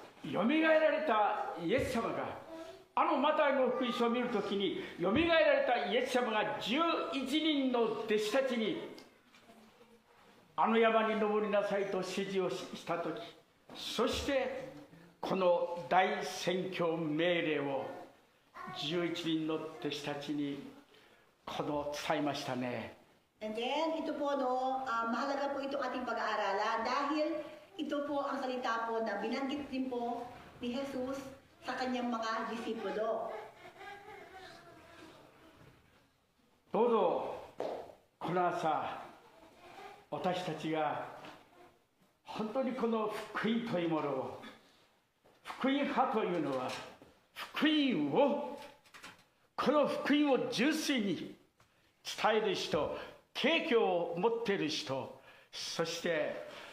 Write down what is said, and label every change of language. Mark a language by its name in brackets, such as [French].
[Japanese] よみがえられたイエス様がマタイの福音書を見るときによみがえられたイエス様が11人の弟子たちに山に登りなさいと指示をしたとき、そしてこの大宣教命令を11人の弟子たちに伝えましたね。 [English] And then [Filipino] ito po mahalaga po itong ating pag-aaralan dahil ito po ang salita po na binanggit din po ni Jesus sa kanyang mga disipulo. [Japanese] どうぞこの朝私たちが本当にこの福音というものを、福音派というのは福音を、この福音を純粋に伝える人、景況を持っている人、そして